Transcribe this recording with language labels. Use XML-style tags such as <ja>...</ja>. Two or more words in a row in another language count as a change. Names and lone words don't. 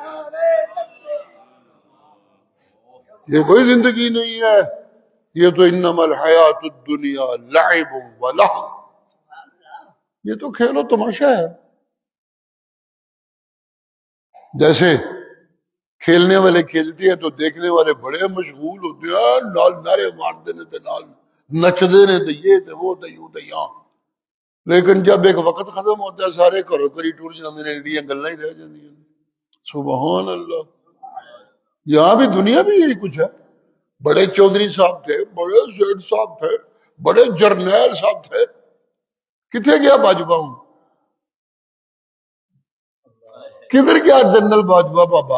<ur>یہ کوئی زندگی نہیں ہے، یہ تو</ur> <ar>انما الحیات الدنیا لعب و لہو،</ar> <ur>یہ تو کھیل و تماشا ہے۔ جیسے کھیلنے والے کھیلتے ہیں تو دیکھنے والے بڑے مشغول ہوتے ہیں،</ur> <pa>نال نعرے مارتے نے تے نال نچدے نے تے یہ تے وہ تے یوں تے یاں،</pa> <ur>لیکن جب ایک وقت ختم ہوتا ہے</ur> <pa>سارے گھروں گھری ٹر جاندے نے، ایڈیاں گلاں ہی رہ جاندیاں نے۔</pa> <ar>سبحان اللہ۔</ar> <ur>یہاں بھی دنیا بھی یہی کچھ ہے، بڑے چودھری صاحب تھے، بڑے سیٹ صاحب تھے، بڑے جرنیل صاحب تھے، کتنے گیا باجوہ ہوں؟</ur> <pa>کدھر گیا جنرل باجوہ بابا؟</pa>